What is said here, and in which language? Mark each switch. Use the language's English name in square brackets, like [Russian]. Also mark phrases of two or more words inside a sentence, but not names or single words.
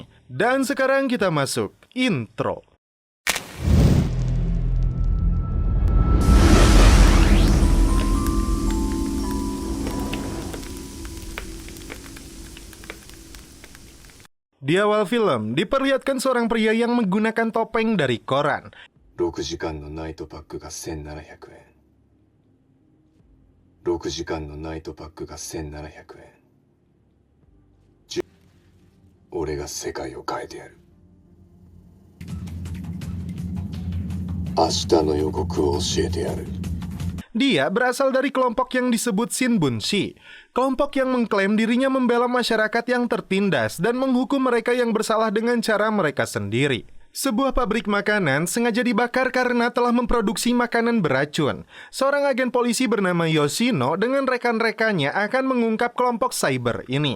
[Indonesian] Dan sekarang kita masuk intro. Di awal film, diperlihatkan seorang pria yang menggunakan topeng dari koran. [Japanese] 6 時間のナイトパックが1700円。6時間のナイトパックが1700円。俺が世界を変えてやる。明日の予告を教えてやる。 [Indonesian] Dia berasal dari kelompok yang disebut Shinbunshi, kelompok yang mengklaim dirinya membela masyarakat yang tertindas dan menghukum mereka yang bersalah dengan cara mereka sendiri. Sebuah pabrik makanan sengaja dibakar karena telah memproduksi makanan beracun. Seorang agen polisi bernama Yoshino dengan rekan-rekannya akan mengungkap kelompok cyber ini.